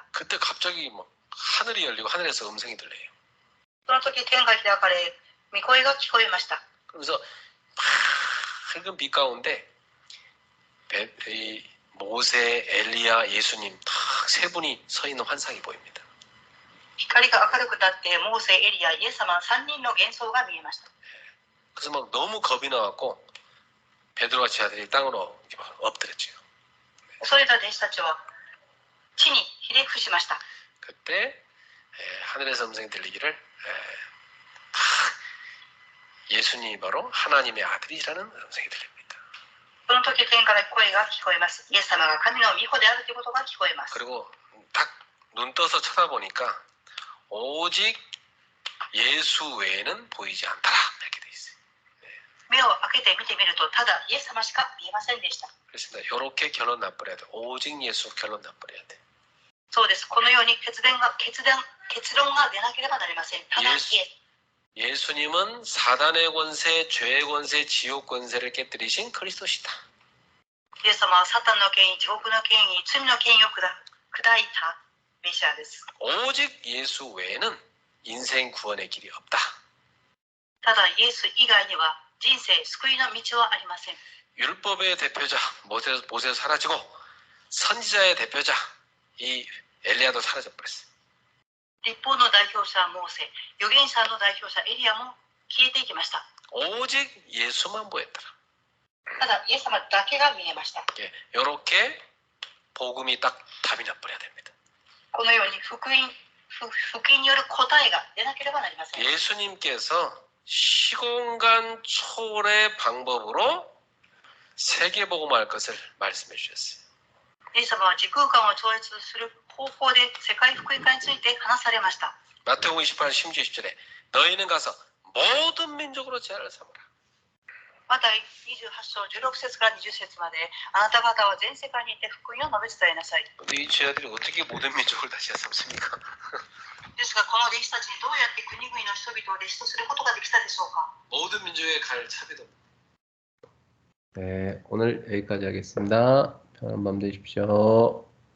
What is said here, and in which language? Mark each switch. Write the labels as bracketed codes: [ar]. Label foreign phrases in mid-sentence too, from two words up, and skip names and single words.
[ko] 그때 갑자기 뭐 하늘이 열리고 하늘에서 음성이 들려요. [ja] その時天が開かれ、御声が聞こえました。 [ko] 그러면서 밝은 빛 가운데 모세, 엘리야, 예수님 다 세 분이 서 있는 환상이 보입니다. [ja] 光が明るく立って、モーセ、エリア、イエス様3人の幻想が見えました。 [ko] 그래서 막 너무 겁이 나갖고 베드로와 제 아들이 땅으로 엎드렸죠. [ja] それら弟子たちは地にひれ伏しました。 [ko] 그때 하늘에서 음성이 들리기를 예수님이 바로 하나님의 아들이라는 음성이 들립니다. [ja] その時天から声が聞こえます。イエス様が神の御子であるということが聞こえます。 [ko] 그리고 딱 눈 떠서 쳐다보니까 오직 예수 외에는 보이지 않더라 이렇게 돼 있어요. [ja] 目を開けて見てみると、ただイエス様しか見えませんでした。 [ko] 그렇습니다. 이렇게 결론 나버려야 돼. 오직 예수 결론 나버려야 돼. [ja] そうです。このように結論が出なければなりません。ただイエス [ko] 예수님은 사단의 권세, 죄의 권세, 지옥 권세를 깨뜨리신 그리스도시다. [ja] イエス様はサタンの権威、地獄の権威、罪の権威を砕いたメシアです。 [ko] 오직 예수 외에는 인생 구원의 길이 없다. [ja] ただイエス以外には人生救いの道はありません。 [ko] 율법의 대표자 모세 사라지고 선지자의 대표자 이 엘리야도 사라져 버렸어요. [ja] 立法の代表者モーセ、預言者の代表者エリアも消えていきました。 [ko] 오직 예수만 보였더라. [ja] ただイエス様だけが見えました。 [ko] 이렇게 복음이 딱 답이 나버려야 됩니다. [ja] このように福音による答えが出なければなりません。 [ko] 예수님께서 시공간 초월의 방법으로 세계 복음할 것을 말씀해 주셨어요. [ja] イエス様は時空間を超越する方法で世界福音化について話されました。 [ko] 마태복음 28장 10절에 너희는 가서 모든 민족으로 제자를 삼으라. [ja] また28章16節から20節まで、あなた方は全世界にいて福音を述べ伝えなさい。 [ko] 근데 이 제자들이 어떻게 모든 민족을 다시 삼습니까? [ja] ですが、この弟子たちにどうやって国々の人々を弟子とすることができたでしょうか。 [ko] 모든 민족에 갈 차비도. 네, 오늘 여기까지 하겠습니다. 편안한 밤 되십시오.